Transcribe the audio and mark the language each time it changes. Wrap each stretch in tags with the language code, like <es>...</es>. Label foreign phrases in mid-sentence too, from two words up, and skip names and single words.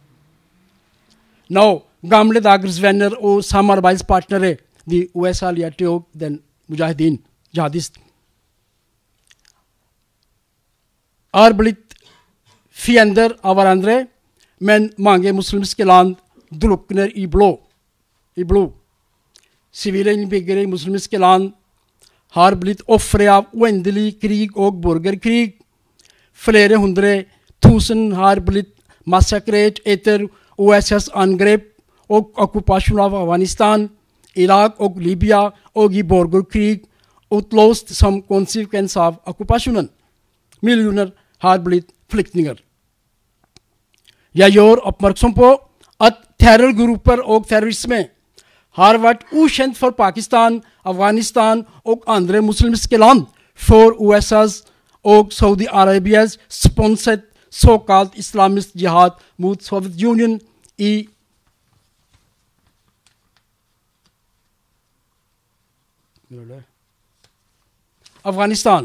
<no>Nå, gamle dagers venner og samarbeidspartnere, de USA-allierte og den mujahideen, jihadist, er blitt fiender av hverandre, men mange muslimske land drukner i blod. Sivile innbyggere i muslimske land har blitt ofre av uendelig krig og borgerkrig. Flere 100 000 har blitt massakrert etter OSS-angrepp</no> <sv>och ockupation av Afghanistan, Irak och Libya och i borgerkrig utlöst som konsekvens av ockupationen. Miljoner har blivit flyktingar. Jag gör uppmärksam på att terrorgrupper och terrorism har varit okänt för Pakistan, Afghanistan och andra muslimska land för USAs och Saudiarabiens sponsrat så kallad islamisk jihad mot Sovjetunionen i Afghanistan.</sv>